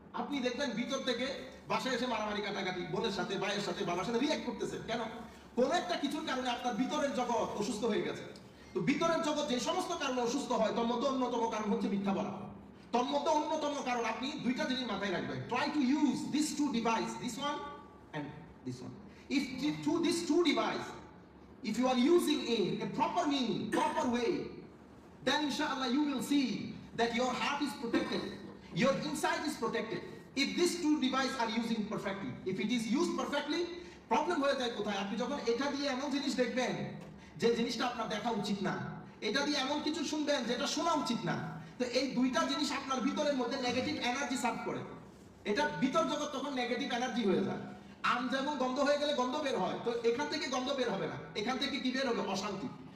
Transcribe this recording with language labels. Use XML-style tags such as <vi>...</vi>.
<bn>আপনি দেখবেন ভিতর থেকে বাসায় এসে মারামারি কাটাকাটি, বোনের সাথে, ভাইয়ের সাথে, বাবার সাথে রিঅ্যাক্ট করতেছে। কেন? কোন একটা কিছুর কারণে আপনার ভিতরের জগৎ অসুস্থ হয়ে গেছে। তো ভিতরের জগৎ যে সমস্ত কারণে অসুস্থ হয়, তার মধ্যে অন্যতম কারণ হচ্ছে মিথ্যা বলা। তার মধ্যে অন্যতম কারণ, আপনি 2টা জিনিস মাথায় রাখবেন।</bn> <en>Try to use this two device, this one and this one. If these two devices, if you are using in a proper meaning, proper way, then inshallah you will see that your heart is protected, your inside is protected. If these two devices are using perfectly, if it is used perfectly, problem</en> <bn>হয়ে যায় কোথায়? আপনি যখন এটা দিয়ে এমন জিনিস দেখবেন যে জিনিসটা আপনার দেখা উচিত না, এটা দিয়ে এমন কিছু শুনবেন যেটা শোনা উচিত না, তো এই দুইটা জিনিস আপনার ভিতরের মধ্যে নেগেটিভ এনার্জি সার্ভ করে। এটা ভিতর জগৎ তখন নেগেটিভ এনার্জি হয়ে যায়। আম যেমন গন্ধ হয়ে গেলে গন্ধ বের হয়, তো এখান থেকে গন্ধ বের হবে না, এখান থেকে কি বের হবে? অশান্তি।</bn>